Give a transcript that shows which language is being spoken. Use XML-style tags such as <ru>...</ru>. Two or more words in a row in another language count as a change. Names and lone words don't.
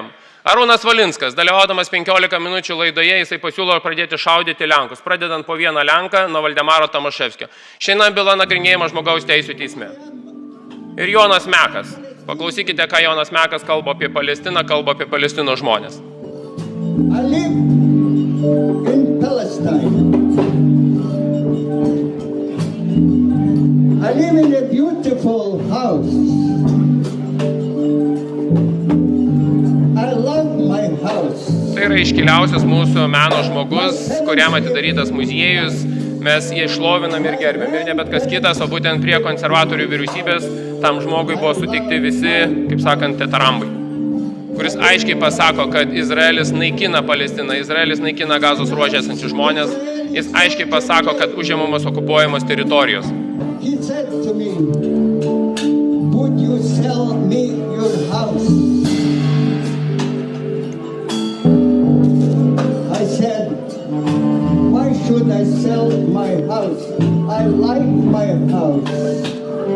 <lt>Arūnas Valinskas, dalyvaudamas 15 minučių laidoje, jisai pasiūlo pradėti šaudyti Lenkus, pradedant po vieną Lenką nuo Valdemaro Tomaševskio. Šiandien byla nagrinėjama žmogaus teisų teisme. Ir Jonas Mekas. Paklausykite, ką Jonas Mekas kalba apie Palestiną, kalba apie Palestinos žmonės.</lt> <en>I live in Palestine. I live in a beautiful house. I love my house.</en> <lt>Tai yra iškiliausias mūsų meno žmogus, kuriam atidarytas muziejus. Mes jį šlovinam ir gerbėm. Ir ne bet kas kitas, o būtent prie konservatorių vyriausybės tam žmogui buvo sutikti visi, kaip sakant, tetarambai. Kuris aiškiai pasako, kad Izraelis naikina Palestiną, Izraelis naikina Gazos ruože esančius žmonės. Jis aiškiai pasako, kad užimamos okupuojamos teritorijos.</lt> <en>He said to me, would you sell me your house? I said, why should I sell my house? I like my house.</en>